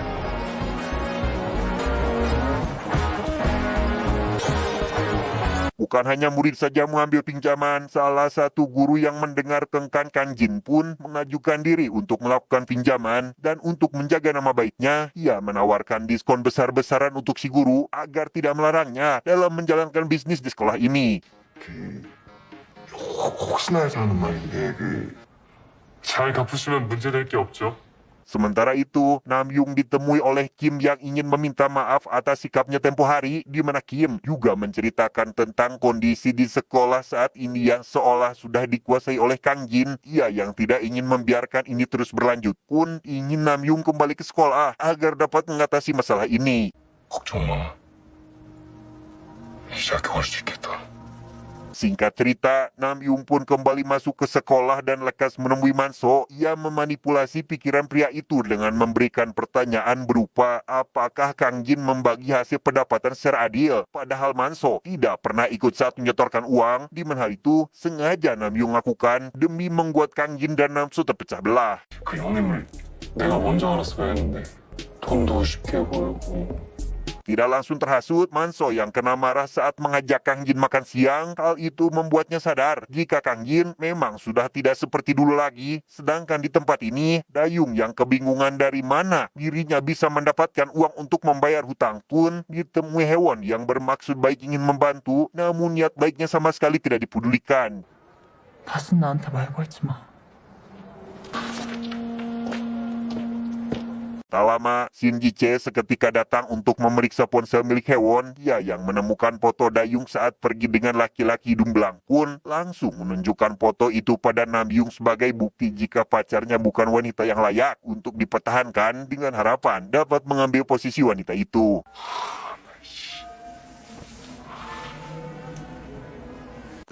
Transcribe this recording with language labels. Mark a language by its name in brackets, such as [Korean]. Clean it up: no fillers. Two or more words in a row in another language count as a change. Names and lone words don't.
[Indonesian] Bukan hanya murid saja mengambil pinjaman, salah satu guru yang mendengar tentang Kang Jin pun mengajukan diri untuk melakukan pinjaman, dan untuk menjaga nama baiknya, ia menawarkan diskon besar-besaran untuk si guru agar tidak melarangnya dalam menjalankan bisnis di sekolah ini. [Korean] 혹시나 해서 하는 말인데 잘 갚으시면 문제될 게 없죠. [Indonesian] Sementara itu, Namyung ditemui oleh Kim yang ingin meminta maaf atas sikapnya tempo hari, di mana Kim juga menceritakan tentang kondisi di sekolah saat ini yang seolah sudah dikuasai oleh Kang Jin. Ia yang tidak ingin membiarkan ini terus berlanjut pun ingin Namyung kembali ke sekolah agar dapat mengatasi masalah ini. [Korean] 걱정 마. 이제 학교 갈 수 있겠다. [Indonesian] Singkat cerita, Namyung pun kembali masuk ke sekolah dan lekas menemui Manso. Ia memanipulasi pikiran pria itu dengan memberikan pertanyaan berupa apakah Kang Jin membagi hasil pendapatan secara adil. Padahal Manso tidak pernah ikut saat menyetorkan uang, di mana hal itu sengaja Namyung lakukan demi membuat Kang Jin dan Namso terpecah belah. [Korean] 그 형님을 내가 먼저 알았어야 했는데 돈도 쉽게 벌고. [Indonesian] Tidak langsung terhasut, Manso yang kena marah saat mengajak Kang Jin makan siang. Hal itu membuatnya sadar jika Kang Jin memang sudah tidak seperti dulu lagi. Sedangkan di tempat ini, Dayung yang kebingungan dari mana dirinya bisa mendapatkan uang untuk membayar hutang pun ditemui Hewon yang bermaksud baik ingin membantu, namun niat baiknya sama sekali tidak dipedulikan. [Korean] 다신 나한테 말 걸지 마. [Indonesian] Tak lama, Shinji Che seketika datang untuk memeriksa ponsel milik Hewon. Dia yang menemukan foto Dayung saat pergi dengan laki-laki hidung belang pun langsung menunjukkan foto itu pada Namyung sebagai bukti jika pacarnya bukan wanita yang layak untuk dipertahankan, dengan harapan dapat mengambil posisi wanita itu.